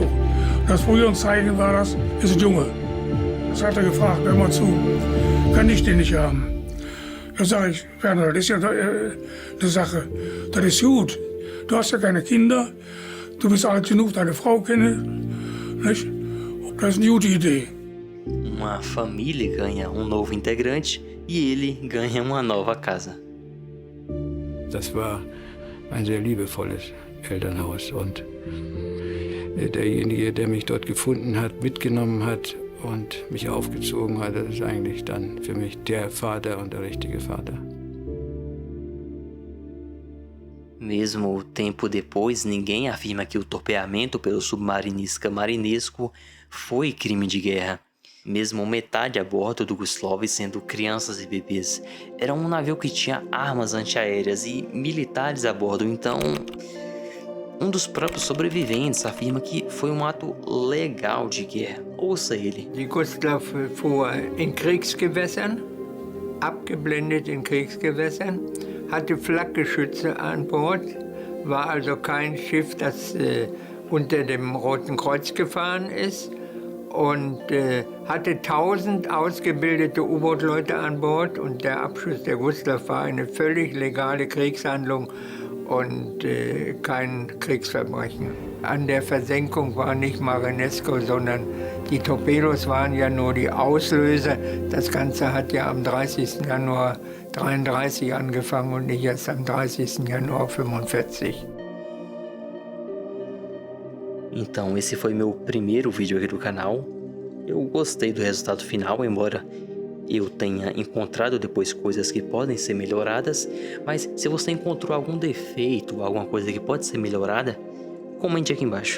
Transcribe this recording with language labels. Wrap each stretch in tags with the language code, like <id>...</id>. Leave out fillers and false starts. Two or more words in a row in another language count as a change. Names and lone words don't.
<de>Das Frühjahrszeichen war das, ist ein Junge. Das hat er gefragt, hör mal zu, kann ich den nicht haben? Da sage ich, Werner, das ist ja eine Sache, das ist gut. Du hast ja keine Kinder, du bist alt genug, deine Frau kennen, nicht? Das ist eine gute Idee.</de> <pt>Uma família ganha novo integrante e ele ganha uma nova casa.</pt> <de>Das war ein sehr liebevolles Elternhaus und derjenige, der mich dort gefunden hat, mitgenommen hat und mich aufgezogen hat, das ist eigentlich dann für mich der Vater und der richtige Vater.</de> <pt>Mesmo tempo depois, ninguém afirma que o torpeamento pelo submarinista Marinesco foi crime de guerra. Mesmo metade a bordo do Guslov sendo crianças e bebês. Era um navio que tinha armas antiaéreas e militares a bordo, então um dos próprios sobreviventes afirma que foi um ato legal de guerra. Ouça ele.</pt> <de>Die Gustav fuhr in Kriegsgewässern, abgeblendet in Kriegsgewässern, hatte Flakgeschütze an Bord, war also kein Schiff, das unter dem Roten Kreuz gefahren ist. Und hatte 1000 ausgebildete U-Boot-Leute an Bord und der Abschuss der Gustav war eine völlig legale Kriegshandlung und kein Kriegsverbrechen. An der Versenkung war nicht Marinesco, sondern die Torpedos waren ja nur die Auslöser. Das Ganze hat ja am 30. Januar 1933 angefangen und nicht erst am 30. Januar 1945.</de> <pt>Então, esse foi meu primeiro vídeo aqui do canal. Eu gostei do resultado final, embora eu tenha encontrado depois coisas que podem ser melhoradas. Mas se você encontrou algum defeito, alguma coisa que pode ser melhorada, comente aqui embaixo.</pt>